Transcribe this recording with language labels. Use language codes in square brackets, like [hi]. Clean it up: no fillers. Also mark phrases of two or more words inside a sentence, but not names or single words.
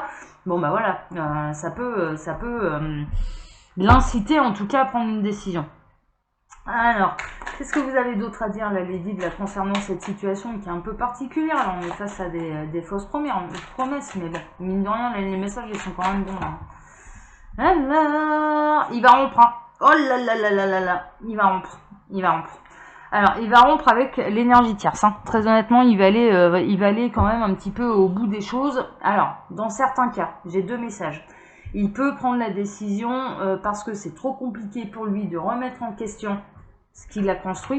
[fr] Bon bah voilà, ça peut l'inciter en tout cas à prendre une décision. Alors, qu'est-ce que vous avez d'autre à dire, la Lady, concernant cette situation qui est un peu particulière? Alors, on est face à des fausses promesses, mais bon, mine de rien, les messages, ils sont quand même bons. Hein. Alors, il va rompre. Hein. Oh là là là là là là, il va rompre. Alors, il va rompre avec l'énergie tierce. Hein. Très honnêtement, il va aller quand même un petit peu au bout des choses. Alors, dans certains cas, j'ai 2 messages. Il peut prendre la décision parce que c'est trop compliqué pour lui de remettre en question ce qu'il a construit.